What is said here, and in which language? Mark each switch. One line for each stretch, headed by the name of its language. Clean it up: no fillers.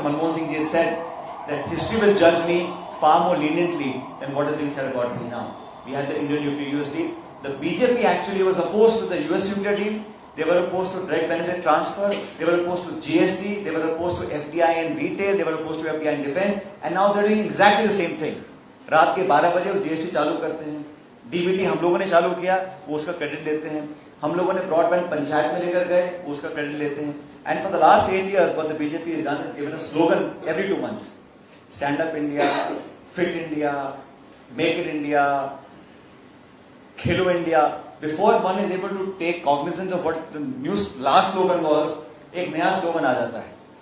English: Manmohan Singh ji said that history will judge me far more leniently than what is being said about me now. We had the Indian nuclear US deal. The BJP actually was opposed to the US nuclear deal. They were opposed to direct benefit transfer. They were opposed to GST. They were opposed to FDI in retail. They were opposed to FDI in defense. And now they're doing exactly the same thing.
Hindi: रात के 12 बजे वो GST चालू करते हैं. DBT हम लोगों ने चालू किया, वो उसका क्रेडिट लेते हैं. हम लोगों ने ब्रॉडबैंड पंचायत में लेकर गए, वो उसका क्रेडिट लेते हैं.
English: And for the last 8 years, what the BJP has done is given a slogan every 2 months: Stand Up India, Fit India, Make it India, Khelo India. Before one is able to take cognizance of what the new last slogan was,
Hindi: एक नया slogan आ जाता है.